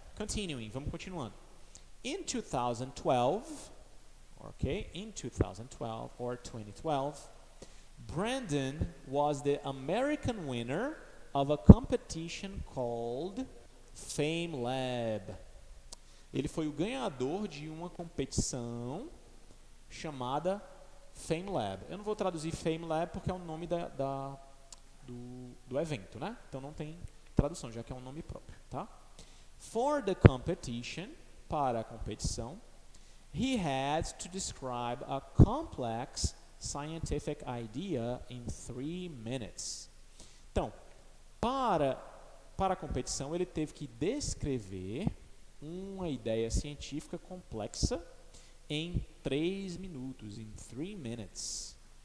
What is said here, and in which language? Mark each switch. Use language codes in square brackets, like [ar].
[en] Continuing, [pt] vamos continuando. [en] In 2012, or 2012, Brandon was the American winner of a competition called Fame Lab. [pt] Ele foi o ganhador de uma competição chamada Fame Lab. Eu não vou traduzir Fame Lab porque é o nome do evento, né? Então não tem tradução, já que é um nome próprio, tá? [en] For the competition, [pt] para a competição, [en] he had to describe a complex scientific idea in 3 minutes. [pt] Então, para a competição, ele teve que descrever uma ideia científica complexa em 3 minutos, [en] in 3 minutes.